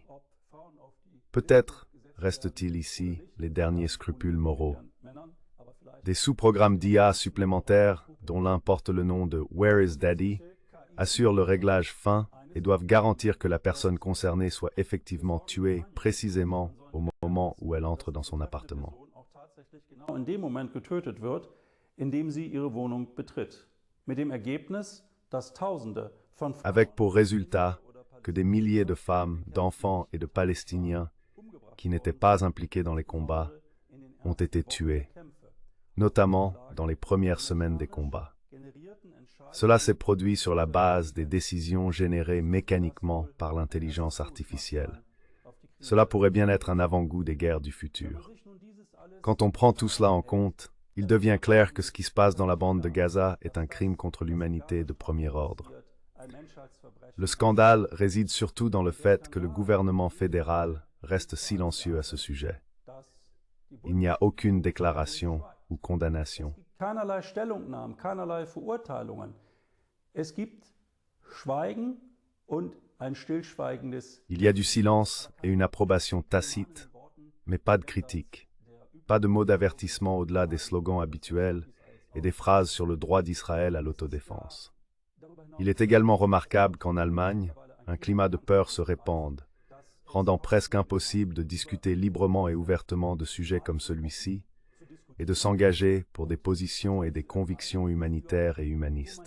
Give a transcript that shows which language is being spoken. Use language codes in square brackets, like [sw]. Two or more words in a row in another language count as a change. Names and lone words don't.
[fr] Peut-être restent-ils ici les derniers scrupules moraux. Des sous-programmes d'IA supplémentaires, dont l'un porte le nom de Where is Daddy, assurent le réglage fin et doivent garantir que la personne concernée soit effectivement tuée précisément au moment où elle entre dans son appartement. [de] in dem Moment getötet wird, in dem sie ihre Wohnung betritt. Mit dem Ergebnis, dass Tausende von [fr] Avec pour résultat que des milliers de femmes, d'enfants et de Palestiniens qui n'étaient pas impliqués dans les combats ont été tués, notamment dans les premières semaines des combats. Cela s'est produit sur la base des décisions générées mécaniquement par l'intelligence artificielle. Cela pourrait bien être un avant-goût des guerres du futur. Quand on prend tout cela en compte, il devient clair que ce qui se passe dans la bande de Gaza est un crime contre l'humanité de premier ordre. Le scandale réside surtout dans le fait que le gouvernement fédéral reste silencieux à ce sujet. Il n'y a aucune déclaration ou condamnation. [de] keinerlei Stellungnahmen, keinerlei Verurteilungen. Es gibt Schweigen und ein stillschweigendes. [fr] Il y a du silence et une approbation tacite, mais pas de critique. Pas de mots d'avertissement au-delà des slogans habituels et des phrases sur le droit d'Israël à l'autodéfense. Il est également remarquable qu'en Allemagne, un climat de peur se répande, rendant presque impossible de discuter librement et ouvertement de sujets comme celui-ci et de s'engager pour des positions et des convictions humanitaires et humanistes.